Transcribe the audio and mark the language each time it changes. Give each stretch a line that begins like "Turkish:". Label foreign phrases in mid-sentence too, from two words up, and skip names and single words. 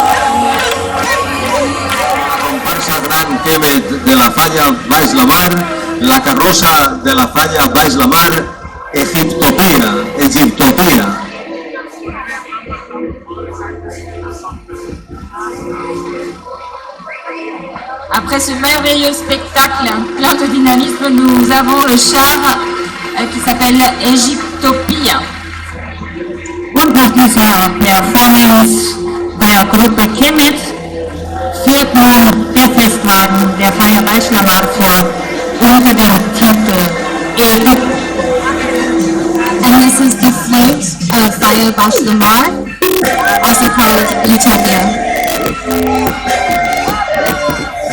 Spanish: Kemet de la Falla Baix la Mar La carroza de la falla baix la mar, Egiptopia, Egiptopia.
French: Après ce merveilleux spectacle plein de dynamisme, nous avons le char qui s'appelle Egyptopia.
German: Und nach dieser Performance der Gruppe Kemet führt nun der Festwagen der Feier Beischlamahr vor unter dem Titel Ägypten.
English: And this is the float of Fire Bash Lamar, also called Utopia.